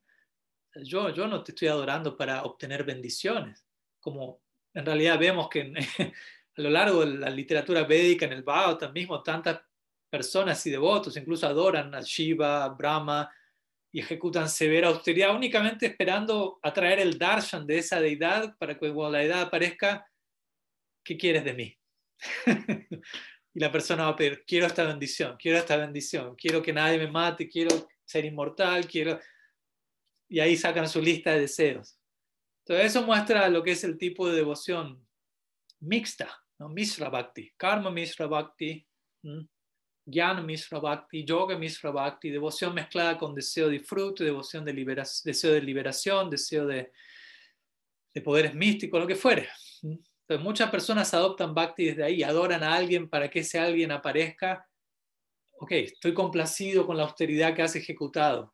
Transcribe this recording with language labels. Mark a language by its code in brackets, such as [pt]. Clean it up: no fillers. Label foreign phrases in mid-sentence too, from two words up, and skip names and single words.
[es] Yo no te estoy adorando para obtener bendiciones, como en realidad vemos que a lo largo de la literatura védica, en el Bhagavatam mismo, tantas personas y devotos incluso adoran a Shiva, a Brahma, y ejecutan severa austeridad únicamente esperando atraer el darshan de esa deidad para que cuando la deidad aparezca, ¿qué quieres de mí? Y la persona va a pedir, quiero esta bendición, quiero que nadie me mate, quiero ser inmortal, quiero... Y ahí sacan su lista de deseos. Entonces eso muestra lo que es el tipo de devoción mixta, ¿no? [sa] Mishra Bhakti, Karma Mishra Bhakti, Jnana Mishra Bhakti, Yoga Mishra Bhakti, [es] devoción mezclada con deseo de disfrute, devoción de deseo de liberación, deseo de poderes místicos, lo que fuere. Entonces muchas personas adoptan Bhakti desde ahí, adoran a alguien para que ese alguien aparezca. Ok, estoy complacido con la austeridad que has ejecutado.